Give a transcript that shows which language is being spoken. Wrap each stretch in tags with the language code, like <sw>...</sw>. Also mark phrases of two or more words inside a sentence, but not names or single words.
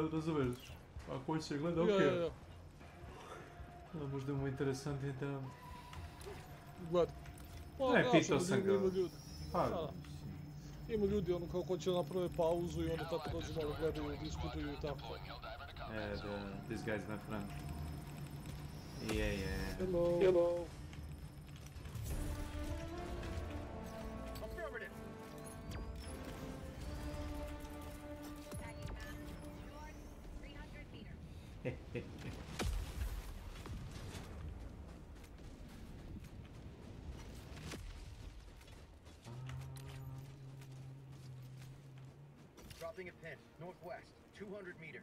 <sr>Evo, razumeš, ako hoće gleda, okej. Možda je mu interesantno da... Gledaj. Ne, pitao sam ga. Ima ljudi. Pa, Da. Ima ljudi ono kao ko će naprave pauzu i onda tako dođu malo gledaju, diskutuju i tako.</sr> <en>This guy's my friend. Yeah. Hello. Hello. Affirmative. Dropping a pin, northwest, 200 meters.</en>